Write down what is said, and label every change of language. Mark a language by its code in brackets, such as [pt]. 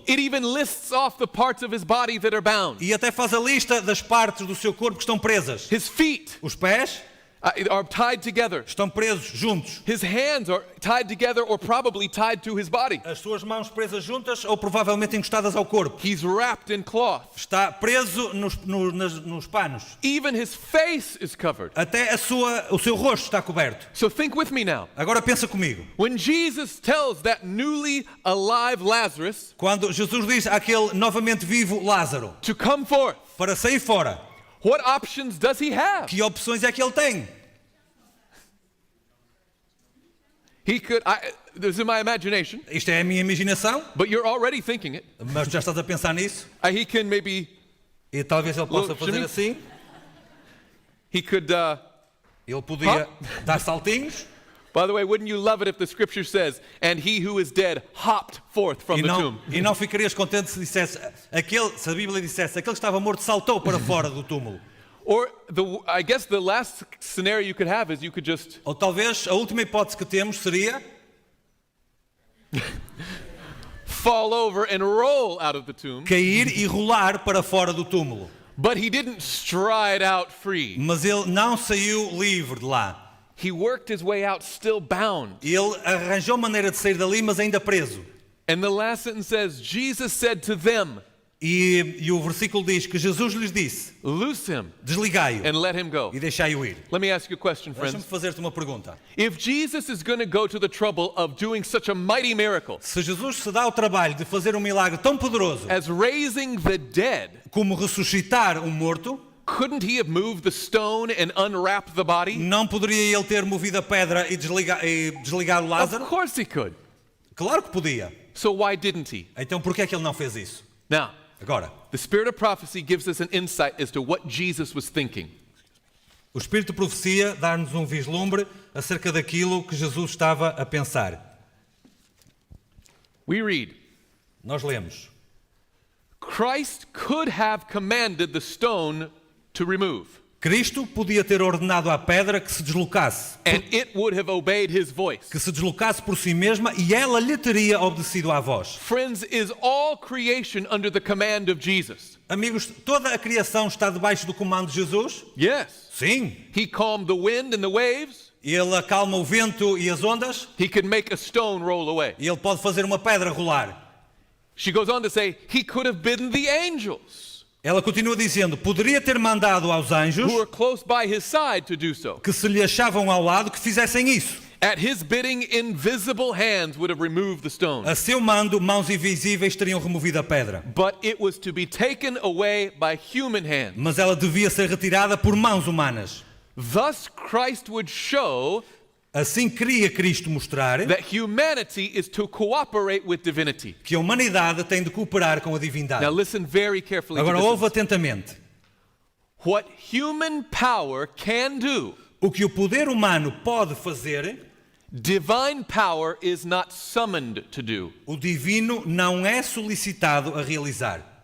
[en] It even lists off the parts of his body that are bound. [pt] E até faz a lista das partes do seu corpo que estão presas. [en] His feet [pt] Os pés [en] are tied together. [pt] estão presos juntos. [en] His hands are tied together or probably tied to his body. [pt] As suas mãos presas juntas ou provavelmente encostadas ao corpo. [en] He's wrapped in cloth. [pt] Está preso nos panos. [en] Even his face is covered. [pt] Até o seu rosto está coberto. [en] So think with me now. [pt] Agora pensa comigo. [en] When Jesus tells that newly alive Lazarus [pt] Quando Jesus diz àquele novamente vivo Lázaro [en] to come forth, [pt] para sair fora, [en] what options does he have? [pt] que opções é que ele tem? [en] He could, this is my imagination, [pt] Isto é a minha imaginação, [en] but you're already thinking it. [pt] mas já estás a pensar nisso? [en] He can maybe, [pt] E talvez ele possa [en] Look, [pt] fazer [en] Jimmy. [pt] assim. [en] he could, [pt] Ele podia dar saltinhos. [en] by the way, wouldn't you love it if the scripture says, and he who is dead hopped forth from the tomb? [pt] E não ficarias contente se dissesse se a Bíblia dissesse aquele que estava morto saltou para fora do túmulo. [en] Or I guess the last scenario you could have is you could just [pt] Ou talvez a última hipótese que temos seria [en] fall over and roll out of the tomb. [pt] cair e rolar para fora do túmulo. [en] But he didn't stride out free. [pt] Mas ele não saiu livre de lá. [en] He worked his way out still bound. [pt] Ele arranjou maneira de sair dali, mas ainda preso. [en] And the last sentence says, Jesus said to them, [pt] E o versículo diz que Jesus lhes disse: [en] loose him [pt] desligai-o [en] and let him go. [pt] e deixai-o ir. [en] Let me ask you a question, [pt] Deixa-me [en] friends. [pt] fazer-te uma pergunta. [en] If Jesus is going to go to the trouble of doing such a mighty miracle [pt] Se Jesus se dá o trabalho de fazer um milagre tão poderoso [en] as raising the dead, [pt] como ressuscitar um morto, [en] couldn't he have moved the stone and unwrapped the body? [pt] não poderia ele ter movido a pedra e desligar o [en] Of [pt] Lázaro? [en] course he could. [pt] Claro que podia. [en] So why didn't he? [pt] Então por que é que ele não fez isso? [en] Now, [pt] Agora, [en] the spirit of prophecy gives us an insight as to what Jesus was thinking. [pt] o Espírito de Profecia dá-nos um vislumbre acerca daquilo que Jesus estava a pensar. [en] We read, [pt] Nós lemos: [en] Christ could have commanded the stone to remove, [pt] Cristo podia ter ordenado à pedra que se deslocasse, [en] and it would have obeyed his voice. [pt] que se deslocasse por si mesma e ela lhe teria obedecido à voz. [en] Friends, is all creation under the command of Jesus? [pt] Amigos, toda a criação está debaixo do comando de Jesus? [en] Yes. [pt] Sim. [en] He calmed the wind and the waves. [pt] Ele acalma o vento e as ondas [en] He could make a stone roll away. [pt] e ele pode fazer uma pedra rolar. [en] She goes on to say, he could have bidden the angels [pt] Ela continua dizendo: poderia ter mandado aos anjos [en] who were close by his side to do so. [pt] que se lhe achavam ao lado que fizessem isso. [en] At his bidding, invisible hands would have removed the stone. [pt] A seu mando, mãos invisíveis teriam removido a pedra. [en] But it was to be taken away by human hands. [pt] Mas ela devia ser retirada por mãos humanas. [en] Thus, Christ would show [pt] Assim queria Cristo mostrar [en] that humanity is to cooperate with divinity. [pt] que a humanidade tem de cooperar com a divindade. [en] Now listen very carefully to [pt] Agora [en] this. [pt] ouve atentamente. [en] What human power can do, [pt] O que o poder humano pode fazer, [en] divine power is not summoned to do. [pt] o divino não é solicitado a realizar.